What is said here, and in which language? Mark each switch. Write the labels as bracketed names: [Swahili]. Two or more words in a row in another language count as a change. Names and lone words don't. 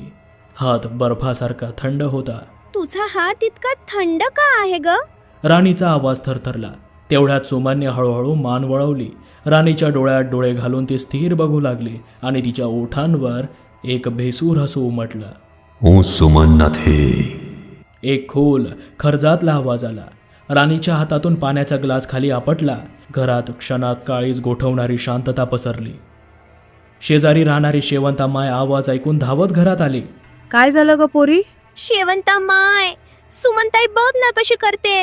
[Marathi] हात बर्फासारखा थंड होता. तुझा हात इतका थंड का आहे ग? राणीचा आवाज थरथरला. तेवढ्यात सुमनने हळूहळू मान वळवली. राणीच्या डोळ्यात डोळे घालून ती स्थिर बघू लागली आणि तिच्या ओठांवर एक भेसूर हसू उमटलं. [Gujarati] હું સુમન નથી. [Marathi] एक खोल खर्जातला आवाज आला. राणीच्या हातातून पाण्याचा ग्लास खाली आपटला. घरात क्षणात काळीज गोठवणारी शांतता पसरली. शेजारी राहणारी शेवंतामाय आवाज ऐकून धावत घरात आली. काय झालं ग पोरी? शेवंता माय, सुमनताई बघ ना कशी करते.